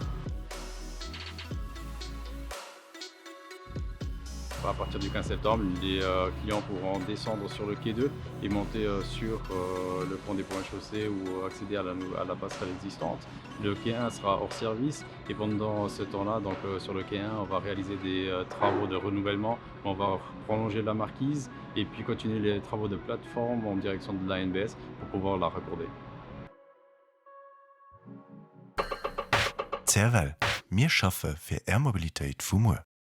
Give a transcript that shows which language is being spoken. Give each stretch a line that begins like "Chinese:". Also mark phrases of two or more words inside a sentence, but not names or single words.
French: À partir du 15 septembre, les, clients pourront descendre sur le quai 2 et monter, sur, le pont des Ponts-et-Chaussées ou accéder à la passerelle existante. Le quai 1 sera hors service et pendant ce temps-là, donc, sur le quai 1, on va réaliser des, travaux de renouvellement. On va prolonger la marquise et puis continuer les travaux de plateforme en direction de l'ANBS pour pouvoir la raccorder.
Luxembourgish: Zerwell, mir schaffe fir Air Mobilitéit vum Mur.